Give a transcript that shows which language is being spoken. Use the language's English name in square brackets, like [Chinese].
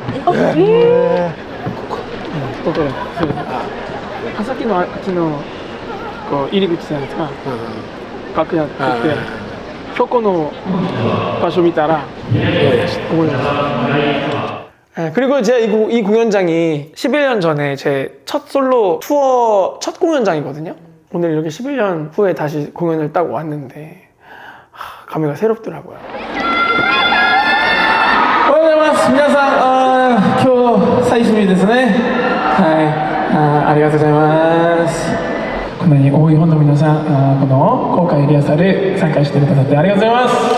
[Japanese] ここだ。さっきのあっちのこう入り口じゃないですか。楽屋って言ってそこの場所見たら思いました。 [Korean] 그리고 제가 이 공연장이 11년 전에 제 첫 솔로 투어 첫 공연장이거든요. 오늘 이렇게 11년 후에 다시 공연을 딱 왔는데 감회가 새롭더라고요. [Japanese] おはようございます。皆さん、今日最終日ですね。はい、ありがとうございます。こんなに多いファンの皆さん、この公開リハーサル参加してくださってありがとうございます。